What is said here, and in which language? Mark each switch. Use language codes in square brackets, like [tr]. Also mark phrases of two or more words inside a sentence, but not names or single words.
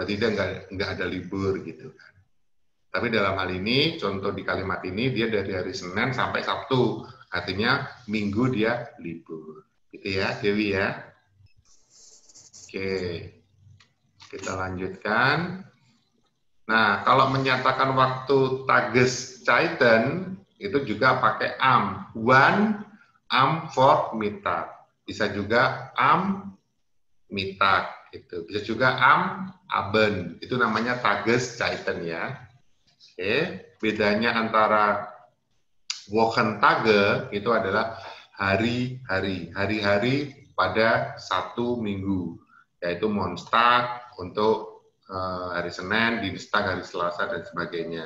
[id] Berarti dia nggak ada libur gitu kan. Tapi dalam hal ini, contoh di kalimat ini, dia dari hari Senin sampai Sabtu. Artinya Minggu dia libur. Gitu ya, Dewi ya. Oke. Kita lanjutkan. Nah, kalau menyatakan waktu Tageszeiten, itu juga pakai am. [de] Wan, am Vormittag. [id] Bisa juga [de] am Mittag. [id] Gitu. Bisa juga [de] am Abend. [id] Itu namanya Tageszeiten ya. Oke, bedanya antara Wochentage itu adalah hari-hari pada satu minggu, yaitu Montag untuk hari Senin, Dienstag hari Selasa dan sebagainya.